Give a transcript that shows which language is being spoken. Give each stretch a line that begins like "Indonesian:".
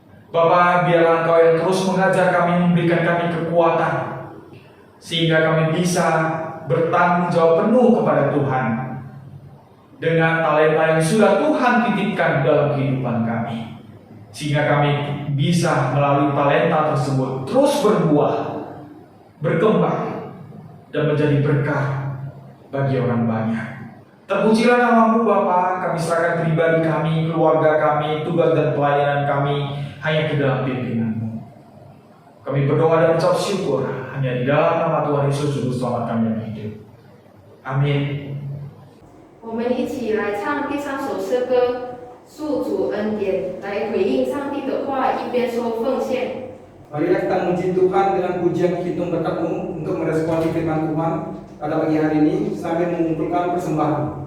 Indonesian: Bapa, biarlah Engkau yang terus mengajar kami, memberikan kami kekuatan, sehingga kami bisa bertanggung jawab penuh kepada Tuhan dengan talenta yang sudah Tuhan titipkan dalam kehidupan kami, sehingga kami bisa melalui talenta tersebut terus berbuah, berkembang, dan menjadi berkah bagi orang banyak. Terpujilah nama-Mu Bapa, kami serahkan pribadi kami, keluarga kami, tugas dan pelayanan kami hanya ke dalam pimpinanmu. Kami berdoa dan ucap syukur hanya di dalam nama Tuhan Yesus Juru Selamat kami yang hidup. Amin.
Chinese: 我们一起来唱第三首诗歌，诉主恩典，来回应上帝的话，一边说奉献。
Indonesian: Marilah kita memuji Tuhan dengan pujian hitung berkat-Mu untuk meresponi firman Tuhan pada pagi hari ini sambil mengumpulkan persembahan.